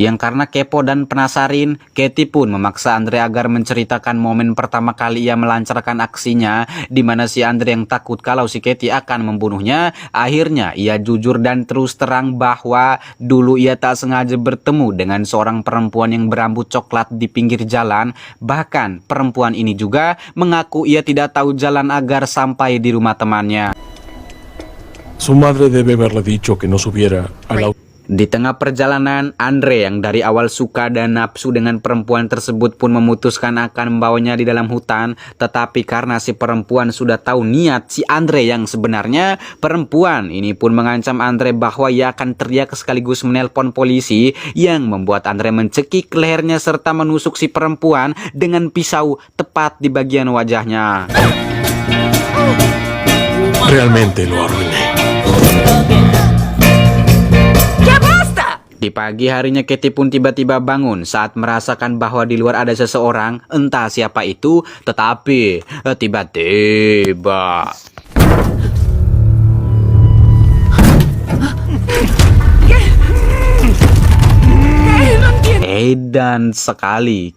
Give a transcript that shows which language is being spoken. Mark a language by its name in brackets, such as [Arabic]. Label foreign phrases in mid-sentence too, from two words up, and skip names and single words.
[Indonesian] Yang karena kepo dan penasarin, Katie pun memaksa Andre agar menceritakan momen pertama kali ia melancarkan aksinya, di mana si Andre yang takut kalau si Katie akan membunuhnya. Akhirnya ia jujur dan terus terang bahwa dulu ia tak sengaja bertemu dengan seorang perempuan yang berambut coklat di pinggir jalan. Bahkan perempuan ini juga mengaku ia tidak tahu jalan agar sampai di rumah temannya. [Spanish] Su madre debe haberle dicho que no subiera al auto. [Indonesian] Di tengah perjalanan, Andre yang dari awal suka dan nafsu dengan perempuan tersebut pun memutuskan akan membawanya di dalam hutan. Tetapi karena si perempuan sudah tahu niat si Andre yang sebenarnya, perempuan ini pun mengancam Andre bahwa ia akan teriak sekaligus menelpon polisi, yang membuat Andre mencekik lehernya serta menusuk si perempuan dengan pisau tepat di bagian wajahnya. [Spanish] Realmente lo arruiné. [Indonesian] Di pagi harinya Katie pun tiba-tiba bangun saat merasakan bahwa di luar ada seseorang, entah siapa itu, tetapi tiba-tiba edan sekali.